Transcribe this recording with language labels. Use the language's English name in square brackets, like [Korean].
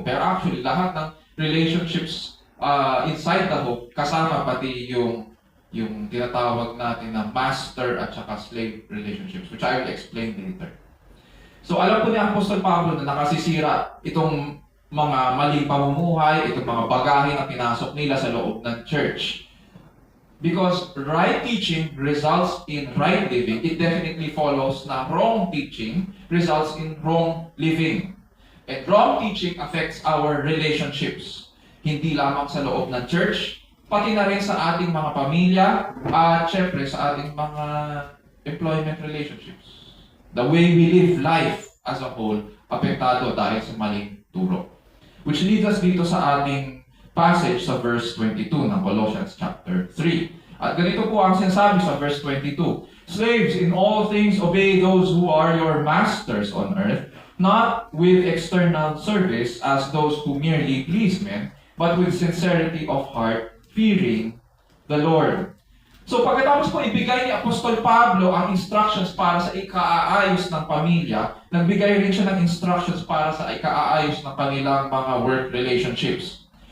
[English] Pero actually, lahat ng relationships inside the home, [Filipino] kasama pati yung tinatawag natin na master at saka [English] slave relationships, which I will explain later. [Filipino] So alam po ni Apostol Pablo na nakasisira itong mga maling pamumuhay, itong mga bagahe na pinasok nila sa loob ng church. [English] Because right teaching results in right living, it definitely follows na wrong teaching results in wrong living. And wrong teaching affects our relationships. [Filipino] Hindi lamang sa loob ng church, pati na rin sa ating mga pamilya at syempre sa ating mga employment relationships. [English] The way we live life as a whole, [Filipino] apektado dahil sa maling turo. [English] Which leads us [Filipino] dito sa ating [English] passage sa verse 22 ng Colossians chapter 3. [Filipino] At ganito po ang sinasabi sa verse 22. [English] Slaves, in all things obey those who are your masters on earth, not with external service as those who merely please men, but with sincerity of heart, fearing the Lord. [Filipino] So pagkatapos po ibigay ni Apostol Pablo ang instructions para sa ikaaayos ng pamilya, nagbigay rin siya ng instructions para sa ikaaayos ng kanilang mga work relationships.